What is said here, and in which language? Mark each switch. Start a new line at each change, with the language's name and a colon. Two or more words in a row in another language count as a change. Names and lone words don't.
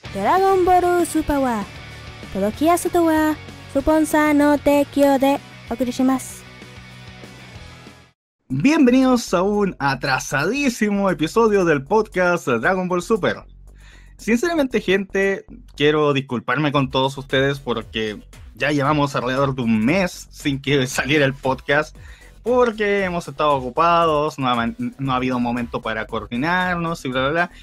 Japanese: ドラゴンボールスーパーは届きやすとはスポンサーの提供でお送りします。
Spanish: Bienvenidos a un atrasadísimo episodio del podcast Dragon Ball Super. Sinceramente, gente, quiero disculparme con todos ustedes porque ya llevamos alrededor de un mes sin que saliera el podcast, porque hemos estado ocupados, no ha habido momento para coordinarnos y bla bla bla.